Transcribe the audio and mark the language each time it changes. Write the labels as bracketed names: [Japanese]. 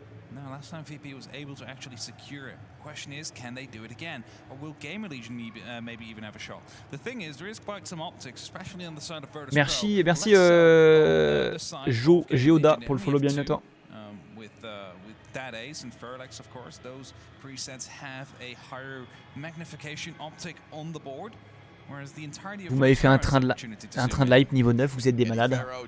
[English] No, last time VP was able to actually secure it. The question is, can they do it again? Or will GamerLegion maybe even have a shot? The thing is, there is quite some optics, especially on the side of Virtus. [French] Merci Geoda pour le follow, bienvenue à toi. [English] With that ace and Furlex, of course, those presets have a higher magnification optic on the board. [French] Vous m'avez fait un train de hype niveau 9, vous êtes des malades.